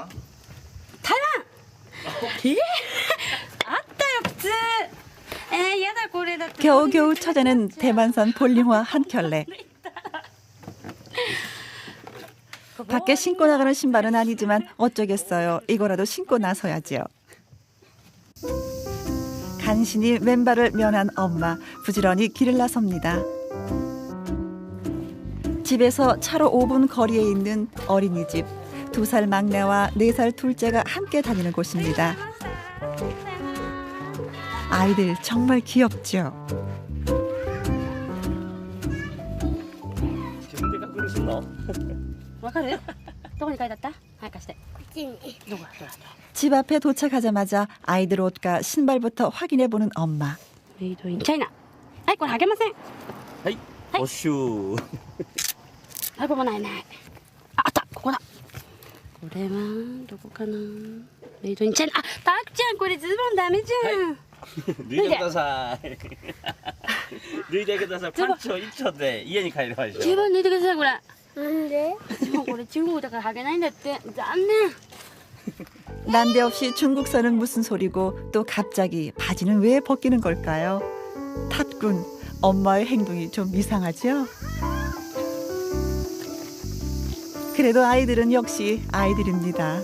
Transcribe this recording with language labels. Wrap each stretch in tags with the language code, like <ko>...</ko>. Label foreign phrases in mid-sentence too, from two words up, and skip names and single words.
<ja>台湾あったよ靴。やだこれだって。</ja> <ko>겨우겨우 찾아낸 대만산 볼링화 한 켤레. 밖에 신고 나가는 신발은 아니지만 어쩌겠어요. 이거라도 신고 나서야지요. 간신히 맨발을 면한 엄마. 부지런히 길을 나섭니다. 집에서 차로 5분 거리에 있는 어린이집. 2살 막내와 4살 둘째가 함께 다니는 곳입니다. 아이들 정말 귀엽죠.</ko> <ja>自分で確認するの？わかる？どこに書いてあった？はい貸して。こっちに。どこだ？</ja> <ko>집 앞에 도착하자마자 아이들 옷과 신발부터 확인해보는 엄마.</ko> <ja>メイドインチャイナ。はいこれあげません。はい。おシュー。あここないない。ああったここだ。これはどこかな。メイドインチャイナ。あたっちゃんこれズボンダメじゃん。脱いでください。脱いでください。パンツを一丁で家に帰ればいいでしょ。ズボン脱いでくださいこれ。なんで？もうこれ中国だから履けないんだって。残念。</ja> <ko>난데없이 중국산은 무슨 소리고 또 갑자기 바지는 왜 벗기는 걸까요? 탓군, 엄마의 행동이 좀 이상하죠? 그래도 아이들은 역시 아이들입니다.</ko>